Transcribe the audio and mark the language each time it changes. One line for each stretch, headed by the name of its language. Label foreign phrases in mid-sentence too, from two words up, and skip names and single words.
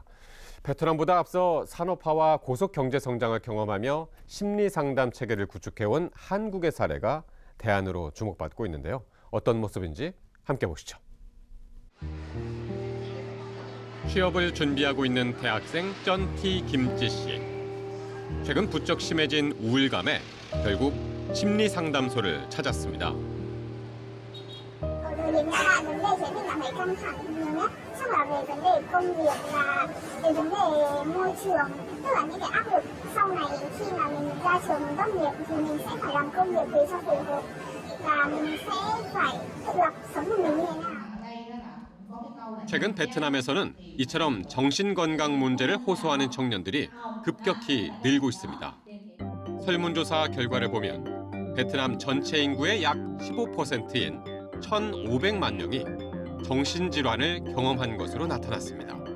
Korean: 베트남보다 앞서 산업화와 고속 경제 성장을 경험하며 심리 상담 체계를 구축해온 한국의 사례가 대안으로 주목받고 있는데요. 어떤 모습인지 함께 보시죠. 취업을 준비하고 있는 대학생 쩐티 김지 씨. 최근 부쩍 심해진 우울감에 결국 심리 상담소를 찾았습니다.
Vietnamese: Hiện tại là vấn đề sẽ bị cảm thấy căng thẳng nhiều nhất, xong là về vấn đề công việc và về vấn đề môi trường, tức là những cái áp lực sau này khi mà mình ra trường mình tốt nghiệp thì mình sẽ phải làm công việc về cho phù hợp và mình sẽ phải tự lập sống của mình như thế nào.
Korean: 최근 베트남에서는 이처럼 정신건강 문제를 호소하는 청년들이 급격히 늘고 있습니다. 설문조사 결과를 보면 베트남 전체 인구의 약 15%인 1,500만 명이 정신질환을 경험한 것으로 나타났습니다.